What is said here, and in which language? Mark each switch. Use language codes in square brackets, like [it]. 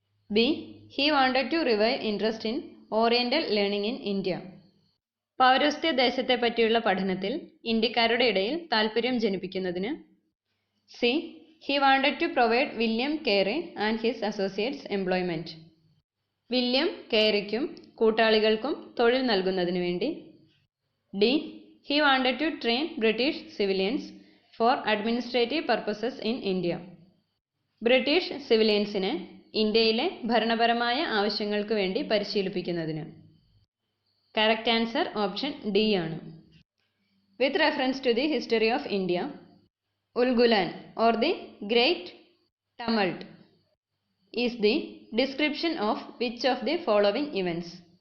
[en] B he wanted to revive interest in oriental learning in India, [ml] പൗരസ്ത്യ ദേശത്തെ പറ്റിയുള്ള പഠനത്തിൽ ഇന്ത്യക്കാരുടെ ഇടയിൽ താൽപ്പര്യം ജനിപ്പിക്കുന്നതിന്. [en] C he wanted to provide William Carey and his associates employment, [ml] William കേറിക്കും കൂട്ടാളികൾക്കും തൊഴിൽ നൽകുന്നതിന് വേണ്ടി. [en] D He wanted to train British civilians for administrative purposes in India. [ml] British സിവിലിയൻസിനെ ഇന്ത്യയിലെ ഭരണപരമായ ആവശ്യങ്ങൾക്ക് വേണ്ടി പരിശീലിപ്പിക്കുന്നതിന്. [en] Correct answer option D ആണ്. With reference to the history of India, Ulgulan or the great tumult is the description of which of the following events?